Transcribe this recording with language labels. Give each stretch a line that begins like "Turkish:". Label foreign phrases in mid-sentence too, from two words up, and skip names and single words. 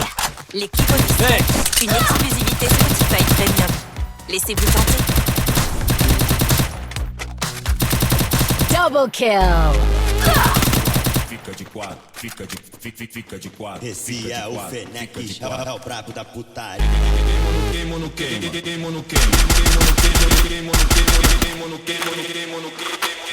French: L'équipe officielle, une exclusivité Spotify Premium. Laissez-vous tenter.
English: Double kill.
Portuguese: Fica de quatro. Esse é o Fenec, é o prato da putaria. Queimo no queimo, queimo no queimo, queimo no queimo, queimo no queimo, queimo no queimo, queimo no queimo.